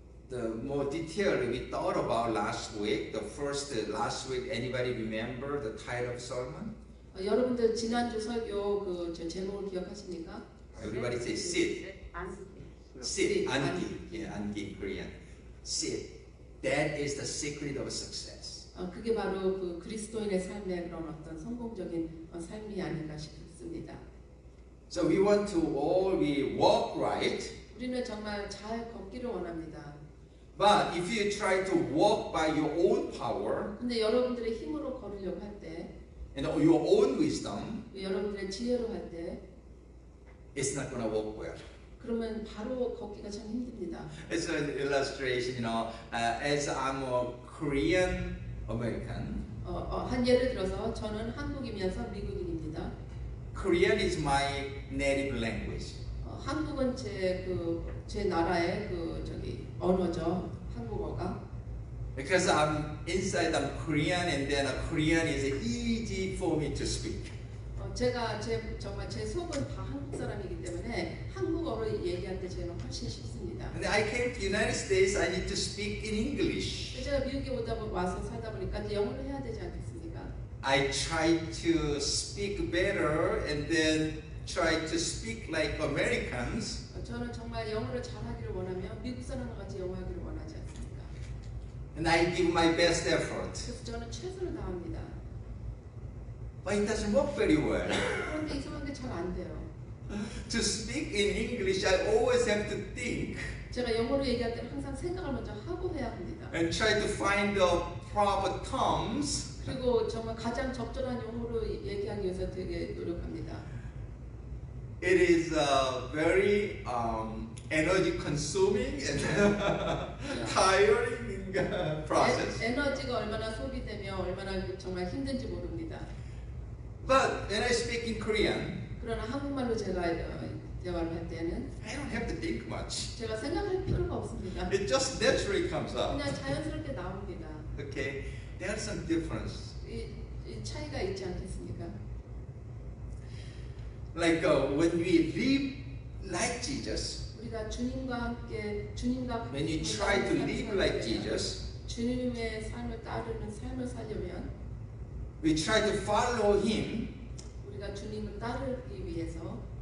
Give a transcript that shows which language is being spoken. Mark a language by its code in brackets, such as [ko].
[en] the more detail we thought about last week, last week, anybody remember the title of sermon? [ko] 여러분들 지난주 설교 저 제목을 기억하십니까? [en] Everybody say sit. Sit. 안기. Yeah, 안기 in Korean. Sit. That is the secret of success. [ko] 그게 바로 그 그리스도인의 삶의 그런 어떤 성공적인 삶이 아닌가 싶습니다. [en] So we want to all we walk right. [ko] 우리는 정말 잘 걷기를 원합니다. [en] But if you try to walk by your own power [ko] 근데 여러분들의 힘으로 걸으려고 할 때, [en] and your own wisdom, [ko] 여러분들의 지혜로 할 때, [en] it's not going to work well. [ko] 그러면 바로 걷기가 참 힘듭니다. [en] It's an illustration, as I'm a Korean American. [ko] 한 예를 들어서 저는 한국이면서 미국인입니다. [en] Korean is my native language. [ko] 한국은 제 나라의 언어죠. 한국어가. [en] Because I'm Korean, and then Korean is easy for me to speak. [ko] 제가 정말 제 속은 다 한국 사람이기 때문에 한국어로 얘기할 때 저는 훨씬 쉽습니다. [en] And I came to United States. I need to speak in English. [ko] 제가 미국에 와서 살다 보니까 이제 영어를 해야 되지 않겠습니까? [en] I tried to speak better, and then try to speak like Americans. [ko] 저는 정말 영어를 잘하기를 원하며 미국 사람과 같이 영어하기를 원하지 않습니까? [en] And I give my best effort. [ko] 그래서 저는 최선을 다합니다. [en] But it doesn't work very well. [ko] 그런데 이상하게 잘 안 돼요. [en] To speak in English, I always have to think [ko] 제가 영어로 얘기할 때는 항상 생각을 먼저 하고 해야 합니다. [en] and try to find the proper terms. [ko] 그리고 정말 가장 적절한 용어로 얘기하기 위해서 되게 노력합니다. [en] It is very energy consuming and tiring process. [ko] 에너지가 얼마나 소비되며 얼마나 정말 힘든지 모릅니다. [en] But when I speak in Korean, [ko] 그러나 한국말로 제가 대화를 할 때는 [en] I don't have to think much. [ko] 제가 생각할 필요가 없습니다. [en] It just naturally comes out. [ko] 그냥 자연스럽게 나옵니다. [en] Okay, there's some difference. [ko] 이 차이가 있지 않겠습니까? [en] Like when we live like Jesus, [ko] 우리가 주님과 함께 주님과 [en] when you try to live like Jesus, [ko] 주님의 삶을 따르는 삶을 살려면 [en] we try to follow Him. [ko] 우리가 주님을 따르기 위해서